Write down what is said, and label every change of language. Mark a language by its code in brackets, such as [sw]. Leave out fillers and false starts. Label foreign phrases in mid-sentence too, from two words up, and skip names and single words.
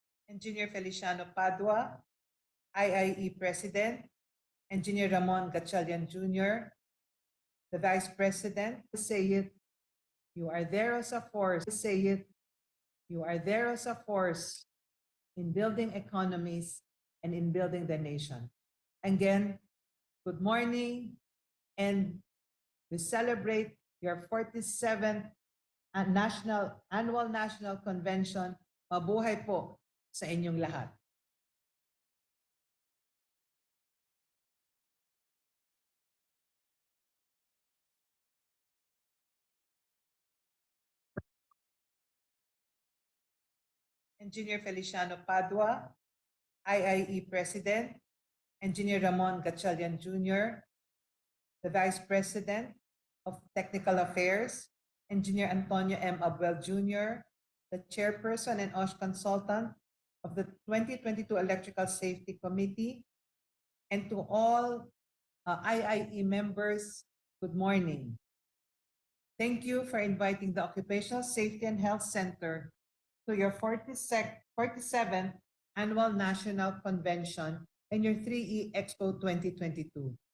[en] Engineer Feliciano Padua, IIE President, Engineer Ramon Gatchalian Jr., the Vice President, say it, you are there as a force, say it, you are there as a force in building economies and in building the nation. Again, good morning, and we celebrate your 47th Annual National Convention. [tl] Mabuhay po sa inyong lahat. [en] Engineer Feliciano Padua, IIE President, Engineer Ramon Gatchalian Jr., the Vice President of Technical Affairs, Engineer Antonio M. Abuel Jr., the Chairperson and OSH Consultant of the 2022 Electrical Safety Committee, and to all IIE members, good morning. Thank you for inviting the Occupational Safety and Health Center to your 47th Annual National Convention and your 3E Expo 2022.